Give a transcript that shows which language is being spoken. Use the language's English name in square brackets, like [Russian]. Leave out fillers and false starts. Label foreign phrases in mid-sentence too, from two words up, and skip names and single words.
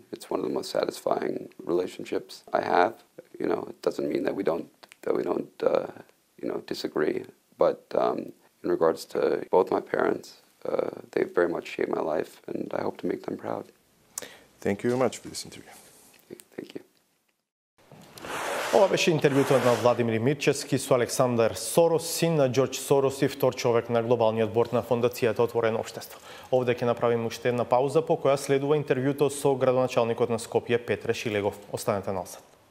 [English] It's one of the most satisfying relationships I have. It doesn't mean that we don't disagree, but in regards to both my parents, they've very much shaped my life, and I hope to make them proud. Thank you very much for this interview. Thank you. [Macedonian] Ова беше интервјуто на Владимир Мирчевски со Александар Сорос, син на Џорџ Сорос и втор човек на глобалниот борд на Фондацијата Отворено општество. Овде ќе направиме уште една пауза, по која следува интервјуто со градоначалникот на Скопје Петре Шилегов. Останете на Алсат.